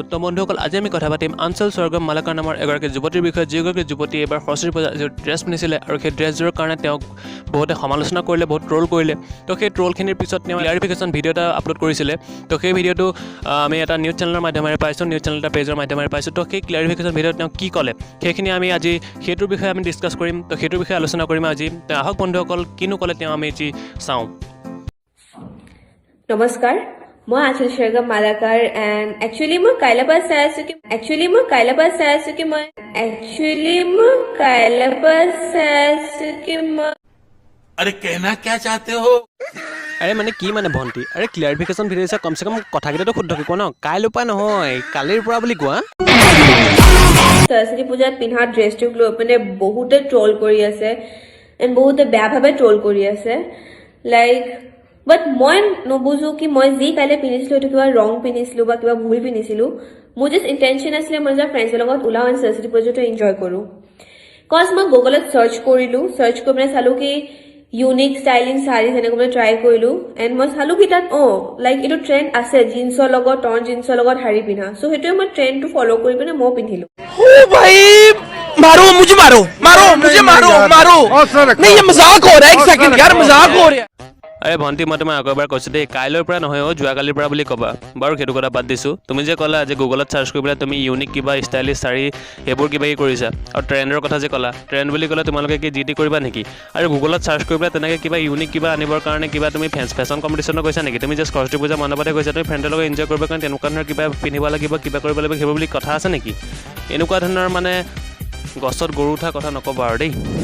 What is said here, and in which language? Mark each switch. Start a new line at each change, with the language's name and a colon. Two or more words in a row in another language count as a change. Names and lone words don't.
Assamese: তো বন্ধুসকল আজি আমি কথা পাতিম আঞ্চল স্বৰ্গম মালাকাৰ নামৰ এগৰাকী যুৱতীৰ বিষয়ে যিগৰাকী যুৱতীয়ে এইবাৰ সৰস্বতী পূজাত যি ড্ৰেছ পিন্ধিছিলে আৰু সেই ড্ৰেছযোৰৰ কাৰণে তেওঁক বহুতে সমালোচনা কৰিলে বহুত ট্ৰল কৰিলে তো সেই ট্ৰলখিনিৰ পিছত তেওঁ ক্লাৰিফিকেশ্যন ভিডিঅ' এটা আপলোড কৰিছিলে তো সেই ভিডিঅ'টো আমি এটা নিউজ চেনেলৰ মাধ্যমেৰে পাইছোঁ নিউজ চেনেল এটা পেজৰ মাধ্যমেৰে পাইছোঁ তো সেই ক্লাৰিফিকেশ্যন ভিডিঅ'ত তেওঁ কি ক'লে সেইখিনি আমি আজি সেইটোৰ বিষয়ে আমি ডিছকাছ কৰিম তো সেইটোৰ বিষয়ে আলোচনা কৰিম আজি তো আহক বন্ধুসকল কিনো ক'লে তেওঁ আমি আজি চাওঁ নমস্কাৰ মই আঞ্চল স্বৰ্গম মালাকাৰ
English: and actually
Assamese: মই কাইলৈ পৰা চাই আছোঁ কি মই
Hindi: अरे कहना क्या चाहते हो
Assamese: আৰে মানে কি মানে ভণ্টি আৰে ক্লিয়াৰিফিকেশ্যন ভিডিঅ' দিছে কমচে কম কথাকেইটাতো শুদ্ধ কোৱা ন কাইলৈৰ পৰা নহয় কালিৰ পৰা বুলি কোৱা সৰস্বতী পূজাত পিন্ধা ড্ৰেছটোক লৈ মানে বহুতে ট্ৰল কৰি আছে এণ্ড বহুতে বেয়াভাৱে ট্ৰল কৰি আছে
English: like but
Assamese: মই নুবুজো কি মই যি কাইলৈ পিন্ধিছিলোঁ সেইটো কিবা ৰং পিন্ধিছিলোঁ বা কিবা ভুল পিন্ধিছিলোঁ মোৰ
English: just intention
Assamese: আছিলে মই নিজৰ ফ্ৰেণ্ডছৰ লগত ওলাওঁ এণ্ড সৰস্বতী পূজাটো এনজয় কৰোঁ কজ মই গুগলত চাৰ্চ কৰিলোঁ চাৰ্চ কৰি পেলাই চালোঁ কি
English: unique styling
Assamese: শাৰী সেনেকৈ মানে ট্ৰাই কৰিলোঁ এণ্ড মই চালোঁ কি তাত লাইক এইটো ট্ৰেণ্ড আছে জিন্সৰ লগত টৰ্ন জিন্সৰ লগত শাৰী পিন্ধা চ' সেইটোৱে মই ট্ৰেণ্ডটো ফ'ল' কৰি পিনে মই পিন্ধিলোঁ
Hindi: भाई मारो मुझे नहीं ये मजाक हो रहा है एक सेकंड यार मजाक हो रहा है
Assamese: আৰে ভণ্টি মই তোমাক আকৌ এবাৰ কৈছোঁ দেই কাইলৈৰ পৰা নহয় যোৱাকালিৰ পৰা বুলি ক'বা বাৰু সেইটো কথা বাদ দিছোঁ তুমি যে ক'লা যে গুগলত চাৰ্চ কৰি পেলাই তুমি ইউনিক কিবা ষ্টাইলিছ শাৰী সেইবোৰ কিবা কি কৰিছা আৰু ট্ৰেণ্ডৰ কথা যে ক'লা ট্ৰেণ্ড বুলি ক'লে তোমালোকে কি জি টি কৰিবা নেকি আৰু গুগলত চাৰ্চ কৰি পেলাই তেনেকৈ কিবা ইউনিক কিবা আনিবৰ কাৰণে কিবা তুমি
English: fashion competition
Assamese: কৈছা নেকি তুমি যে সৰস্বতী পূজা মণ্ডপতে কৈছা তুমি ফ্ৰেণ্ডৰ লগত এনজয় কৰিবৰ কাৰণে তেনেকুৱা ধৰণৰ কিবা পিন্ধিব লাগিব কিবা কৰিব লাগিব সেইবোৰ বুলি কথা আছে নেকি এনেকুৱা ধৰণৰ মানে গছত গৰু উঠা কথা নক'বা আৰু দেই